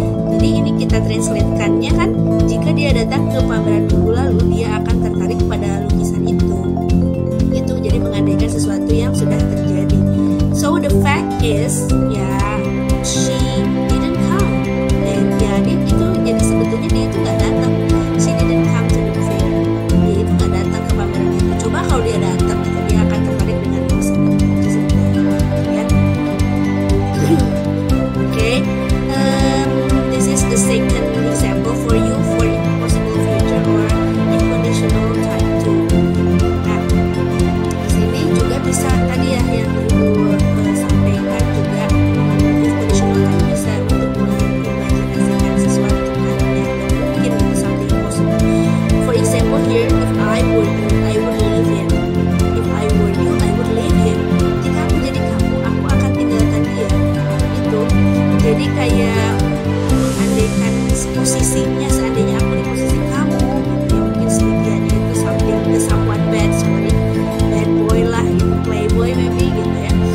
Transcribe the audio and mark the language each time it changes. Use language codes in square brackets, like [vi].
[id] Jadi ini kita translate-kannya kan, jika dia datang ke pameran minggu lalu, dia akan tertarik pada lukisan itu. Itu jadi mengandaikan sesuatu yang sudah terjadi. [en] So the fact is, ya, she didn't come. [id] Dan ya itu jadi sebetulnya dia itu nggak datang. [en] She didn't come to the fair. [id] Dia itu nggak datang ke pameran itu. Coba kalau dia datang, gitu, dia akan tertarik dengan lukisan itu. Ya. [en] Okay. This is the second example for you for impossible future or inconditional type 2. [id] Nah, di sini juga bisa tadi ya yang Ibu sampaikan juga, inconditional type bisa untuk mengimajinasikan sesuatu yang mungkin itu [en] something impossible. For example here, if I were you, I would leave him. If I were you, I would leave him. [id] Jika aku jadi kamu, aku akan tinggalkan dia. Itu jadi kayak andaikan posisinya, seandainya aku di posisi kamu, gitu ya, mungkin sedikitnya itu [en] someone bad, bad boy [id] lah, gitu, playboy maybe, gitu ya.